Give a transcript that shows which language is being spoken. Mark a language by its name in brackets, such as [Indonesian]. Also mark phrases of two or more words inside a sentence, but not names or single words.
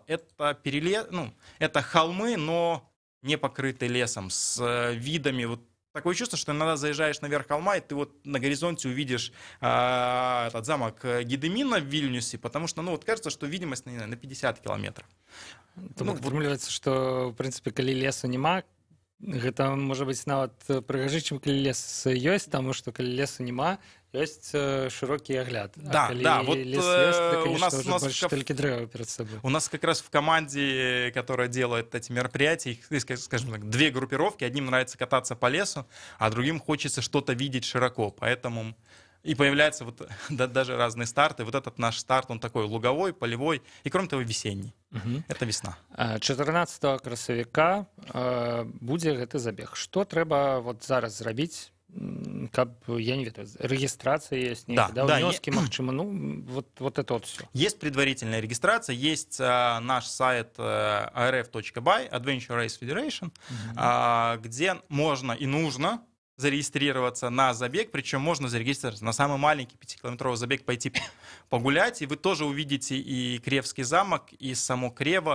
[Russian] Это это холмы, но не покрытые лесом, с видами. Вот такое чувство, что иногда заезжаешь наверх холма, и ты вот на горизонте увидишь этот замок Гедемина в Вильнюсе, потому что, кажется, что видимость на 50 километров. [Belarusian] Атрымліваецца, што, в прынцыпе, калі лесу няма, гэта можа быць нават прыгажэй, чым калі лес ёсць, таму што калі лесу няма, ёсць шырокі агляд. [Russian] Да, вот [Belarusian] лес ёсць, [Russian] то, у нас только дрэва перед собой. У нас как раз в команде, которая делает эти мероприятия, скажем так, две группировки. Одним нравится кататься по лесу, а другим хочется что-то видеть широко. Поэтому и появляются даже разные старты. Вот этот наш старт, он такой луговой, полевой и, кроме того, весенний. Это весна. [Belarusian] 14 красавіка будзе гэты забег. Што трэба зараз зрабіць, каб, я не ведаю, [Russian] регистрация есть, внески, магчыма, вот это вот все. Есть предварительная регистрация, есть наш сайт arf.by, Adventure Race Federation, где можно и нужно зарегистрироваться на забег, причем можно зарегистрироваться на самый маленький 5-километровый забег, пойти погулять, и вы тоже увидите и Креевский замок, и само Крево.